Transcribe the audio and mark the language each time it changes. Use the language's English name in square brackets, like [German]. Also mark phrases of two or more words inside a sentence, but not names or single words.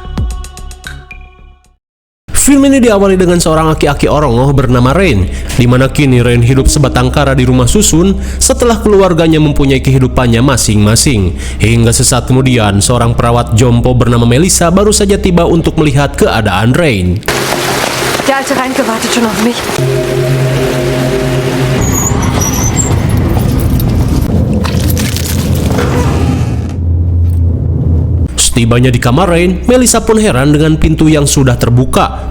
[Indonesian] Film ini diawali dengan seorang aki-aki orongoh bernama Rain, di mana kini Rain hidup sebatang kara di rumah susun setelah keluarganya mempunyai kehidupannya masing-masing. Hingga sesaat kemudian, seorang perawat jompo bernama Melissa baru saja tiba untuk melihat keadaan Rain. [German] Der alte Reinke wartet schon auf mich. [Indonesian] Setibanya di kamar Rain, Melissa pun heran dengan pintu yang sudah terbuka.